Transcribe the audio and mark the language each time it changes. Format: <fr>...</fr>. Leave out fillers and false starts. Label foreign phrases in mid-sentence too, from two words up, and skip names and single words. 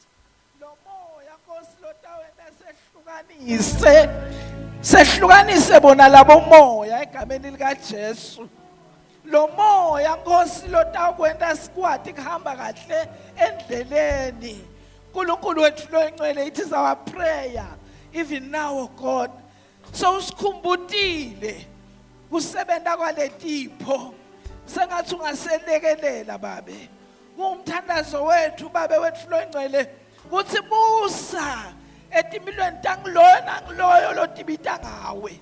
<ss>Lo moya Nkosi lotawena sehlukanise bona labo moya egameni lika Jesu. Lo moya Nkosi lotakwenda sikwati kuhamba kahle endleleni. uNkulunkulu wethu loyingcwele,</ss> <en>it is our prayer even now, oh God.</en> <ss>So usikhumbutile kusebenta kwaletipho sengathi ungaselekelela babe. Kungumthandazo wethu babe wethu loyingcwele kuthi busa etimilweni tangiloyo nangiloyo lotibita ngawe.</ss>